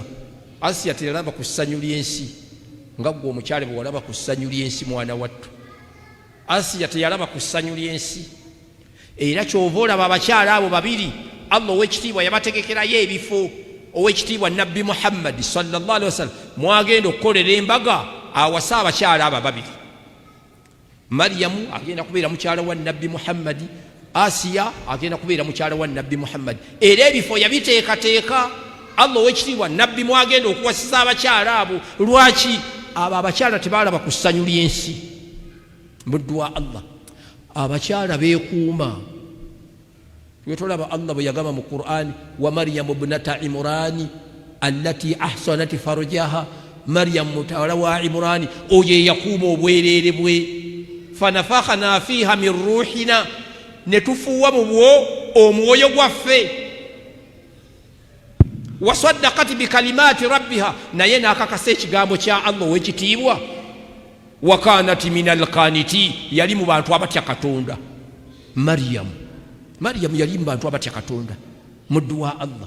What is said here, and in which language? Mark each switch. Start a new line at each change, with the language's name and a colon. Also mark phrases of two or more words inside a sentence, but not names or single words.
Ganda: Asiya teyalaba ku ssanyu ly'ensi nga gwe omukyala bwe walaba ku ssanyu ly'ensi mwana wattu. Asiya teyalaba ku ssanyu ly'ensi. Era kyova olaba abakyala abo babiri Allah ow'ekitiibwa yabategekerayo ebifo. Ow'ekitiibwa Nabbi Muhammadi
Arabic: صلى الله عليه وسلم
Ganda: mwagenda okukolera embaga awasa abakyala abo babiri. Mariyamu agenda kubeera mukyala wa Nabbi Muhammadi, Asiya agenda kubeera mukyala wa Nabbi Muhammadi. Era ebifo yabiteekateeka Allah ow'ekitiibwa Nabbi mwagenda okuwasiza abakyala abo. Lwaki? Abo abakyala tebaalaba ku ssanyu ly'ensi. Muddu wa Allah, abakyala beekuuma. Twetolaba Allah bwe yagamba mu Qur'ani,
Arabic: ومريم ابنت عمران التي أحصنت فرجها,
Ganda: Maryamu mutawala wa Imrani oyo eyakuuma obwereere bwe.
Arabic: فنفخنا فيها من روحنا,
Ganda: ne tufuuwa mu bwo omwoyo gwaffe.
Arabic: وصدقت بكلمات ربها,
Ganda: naye n'akakasa ekigambo kya Allah ow'ekitiibwa.
Arabic: وكانت من القانتين,
Ganda: yali mu bantu abatya Katonda. Mariyamu yali mu bantu abatya Katonda, muddu wa Allah.